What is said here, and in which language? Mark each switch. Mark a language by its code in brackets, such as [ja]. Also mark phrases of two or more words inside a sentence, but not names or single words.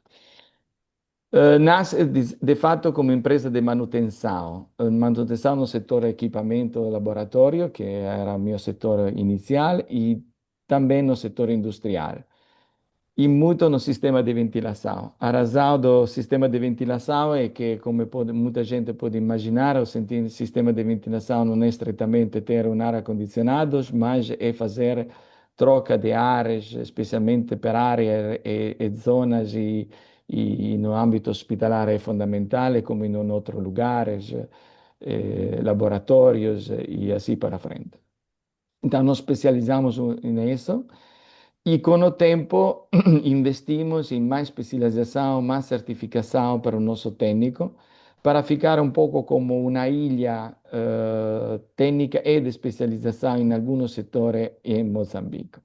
[pt] Nasce de fato como empresa de manutenção no setor equipamento laboratório, que era o meu setor inicial, e também no setor industrial. e muito no sistema de ventilação. A razão do sistema de ventilação é que, como muita gente pode imaginar, o sistema de ventilação não é estritamente ter um ar-condicionado, mas é fazer troca de ares, especialmente [it] per aree [pt] e zonas e no âmbito hospitalar é fundamental, como em outros lugares, laboratórios e assim para frente. Então, nos especializamos nisso. E com o tempo investimos em mais especialização, mais certificação para o nosso técnico, para ficar um pouco como uma ilha técnica e de especialização em alguns setores em Moçambique.